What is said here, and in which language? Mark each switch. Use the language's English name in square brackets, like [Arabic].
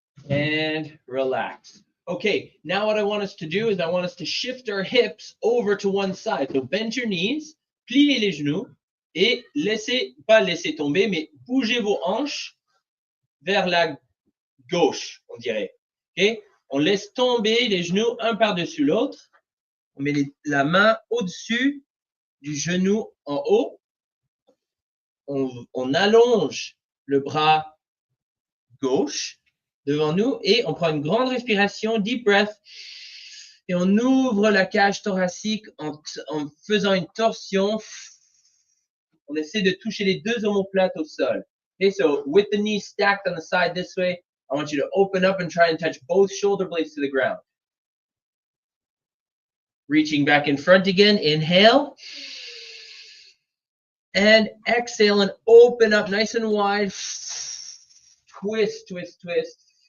[English] And relax. Okay, now what I want us to do is I want us to shift our hips over to one side. So bend your knees, [French] pliez les genoux et pas laissez tomber, mais bougez vos hanches vers la gauche, on dirait. Okay? On laisse tomber les genoux un par-dessus l'autre. On met la main au-dessus du genou en haut. On allonge le bras gauche devant nous et on prend une grande respiration, [English] deep breath, [French] et on ouvre la cage thoracique en faisant une torsion. On essaie de toucher les deux omoplates au sol. [English] Okay, so with the knees stacked on the side this way, I want you to open up and try and touch both shoulder blades to the ground. Reaching back in front again, inhale. And exhale and open up nice and wide. Twist, twist, twist.